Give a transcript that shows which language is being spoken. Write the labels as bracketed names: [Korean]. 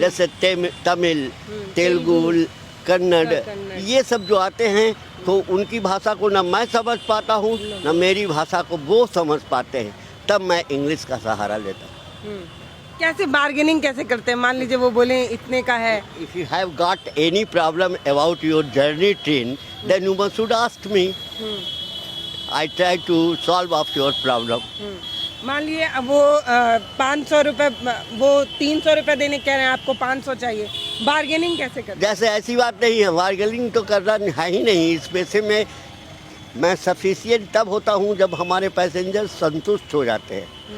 [Hindi] जैसे तमिल, तेलुगु, कन्नड़, ये सब जो आते हैं तो उनकी भाषा को न मैं समझ पाता हूँ न मेरी भाषा को वो समझ पाते हैं, तब मैं इंग्लिश का सहारा लेता हूँ। कैसे बार्गेनिंग कैसे करते हैं? मान लीजिए वो बोले इतने का है। [English] If you have got any problem about your journey train, then you must should ask me. I try to solve of your problem. [Hindi] मान लिए अब वो 500 रुपये, वो 300 रुपये देने कह रहे हैं, आपको 500 चाहिए, बार्गेनिंग कैसे करते? जैसे ऐसी बात नहीं है, बार्गेनिंग तो करना है ही नहीं। इस पैसे में मैं सफिशिएंट तब होता हूँ जब हमारे पैसेंजर संतुष्ट हो जाते हैं।